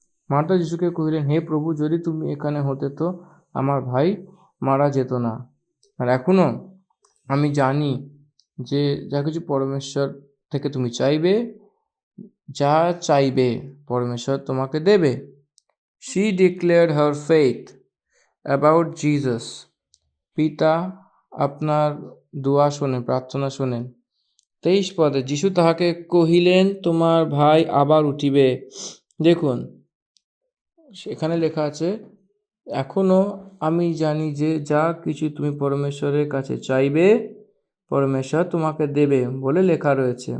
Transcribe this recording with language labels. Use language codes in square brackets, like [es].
[bn] Martha যীশুকে কহিলেন, হে প্রভু, যদি তুমি এখানে হতে তো আমার ভাই মারা যেত না। আর এখনো আমি জানি যে যা কিছু পরমেশ্বর থেকে তুমি চাইবে, যা চাইবে পরমেশ্বর তোমাকে দেবে। [en] She declared her faith about Jesus. [bn] পিতা আপনার প্রার্থনা শোনেন। 23 পদে যীশু তাহাকে কহিলেন, তোমার ভাই আবার উঠিবে। দেখুন সেখানে লেখা আছে, এখনো আমি জানি যে যা কিছু তুমি পরমেশ্বরের কাছে চাইবে পরমেশ্বর তোমাকে দেবে বলে লেখা রয়েছে।